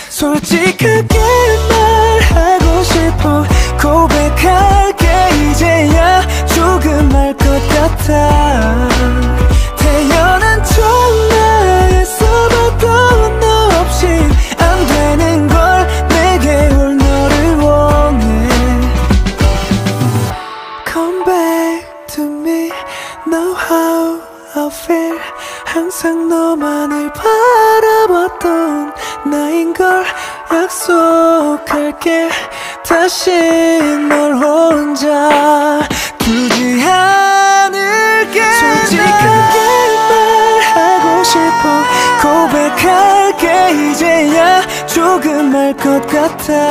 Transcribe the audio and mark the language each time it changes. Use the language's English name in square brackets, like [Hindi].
[Korean] 솔직하게 말하고 싶어 고백할게 이제야 조금 알 것 같아. 태어난 천하에서도 너 없이 안 되는 걸 내게 올 너를 원해. [English] Come back to me know how I feel. [Korean] 항상 너만을 바라봤던 나인걸 약속할게 다시 널 혼자 두지 않을게. 솔직하게 말하고 싶어 고백할게 이제야 조금 알 것 같아.